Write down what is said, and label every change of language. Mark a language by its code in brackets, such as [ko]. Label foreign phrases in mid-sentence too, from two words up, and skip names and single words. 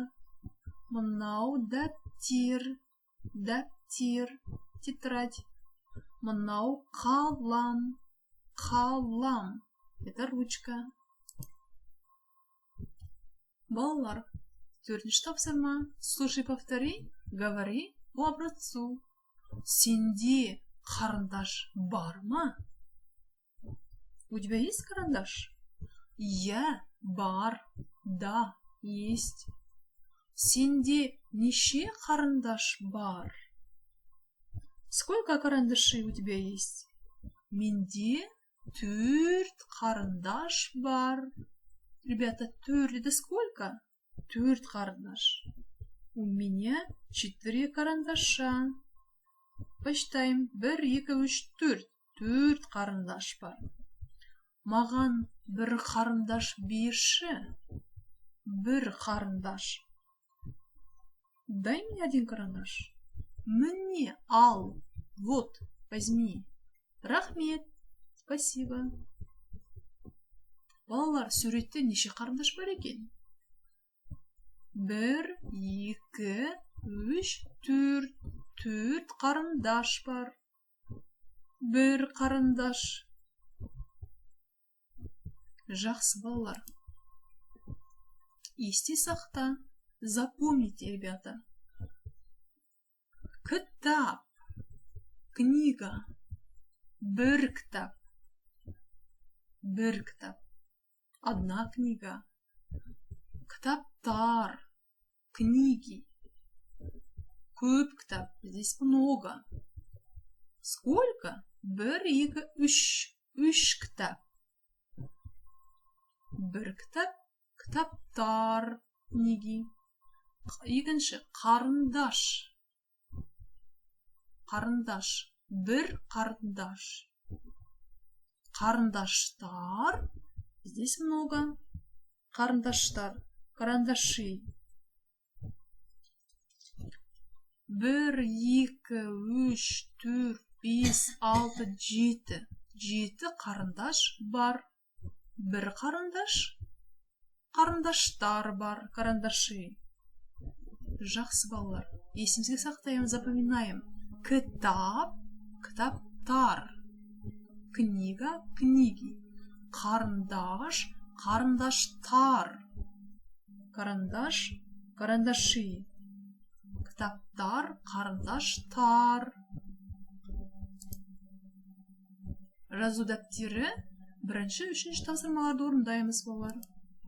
[kk] Мынау дәптер, дәптер, тетрадь. Мынау қалам, қалам. [ru] Это ручка. [kk] Балалар, 4-ші тапсырма. [ru] Слушай, повтори, говори по образцу. [kk] Сенде карандаш бар ма? [ru] У тебя есть карандаш? [kk] Я бар. [ru] Да, есть. [kk] Сенде неше карандаш бар? [ru] Сколько карандашей у тебя есть? [kk] Менде 4 карандаш бар. [ru] Ребята, 4 это сколько? 4 карандаш. У меня 4 карандаша. Посчитаем. 1, 2, 3, 4. [kk] 4 карандаш бар. Маған бір карандаш берші. Бір карандаш. [ru] Дай мне 1 карандаш. [kk] Мне ал. [ru] Вот, возьми. [kk] Рахмет. Спасибо. Балалар, суретте неше карандаш бар екен? 1, 2, 3, 4. 4 карандаш бар. 1 карандаш. Жақсы, балалар. Есте сақта. [ru] Запомните, ребята. [kk] Кітап. Книга. 1 кітап. 1 кітап. [ru] 1 книга. Кітаптар. [kk] Книги. Көп кітап. [ru] Здесь много. Сколько? [kk] 1, 2, 3. 3 кітап. 1 кітап. Кітаптар. Книги. Екінші. Қарындаш. Қарындаш. 1 қарындаш. Карандаштар. [ru] Здесь много. [kk] Карандаштар. [ru] Карандаши. 1, 2, 3, 4, 5, 6, 7. [kk] 7 карандаш бар. 1 карандаш. Карандаштар бар. Карандаши. Жақсы, балалар. Есімізге сақтайым, запоминаем. Кітап. Кітаптар. [ru] Книга. Книги. [kk] Карандаш. Карандаштар. [ru] Карандаш. Карандаши. [kk] Кітаптар. Карандаштар. Жазу дәптері 1-ші, 3-ші тапсырмаларды орындаймыз, балалар.